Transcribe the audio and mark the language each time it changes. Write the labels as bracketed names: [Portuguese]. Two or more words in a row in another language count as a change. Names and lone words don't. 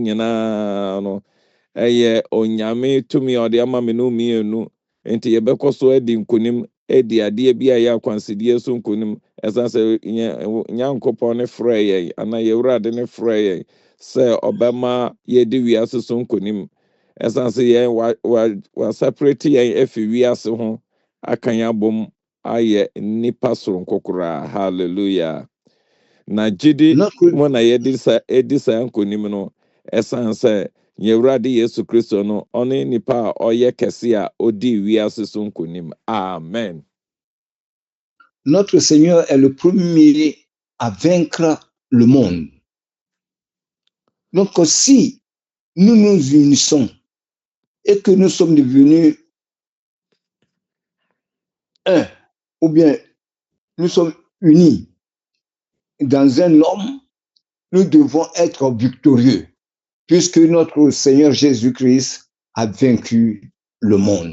[Akan] nyinaa no ɛyɛ onyame tumi a ɔde ama me no mmienu nti yɛbɛkɔ so adi nkonim edi adeɛ bi a yɛ akwansidie so nkonim ɛsan sɛ Nyankopɔn ne frɛ yɛn ana Awurade ne frɛ yɛn sɛ ɔbɛma yɛdi wiase so nkonim ɛsan sɛ yɛn wa separate yɛn efi wiase ho aka yɛn abom ayɛ nipa soronko koraa. Hallelujah. Na gyidi mo na yɛdi sa nkonim no ɛsan sɛ yɛwurade yesu kristo no ɔne nipa a ɔyɛ kɛse a ɔdi wiase so nkonim. Amen. [French] Notre Seigneur est le premier à vaincre le monde. Donc, si nous nous unissons et que nous sommes devenus un, ou bien nous sommes unis dans un homme, nous devons être victorieux, puisque notre Seigneur Jésus-Christ a vaincu le monde.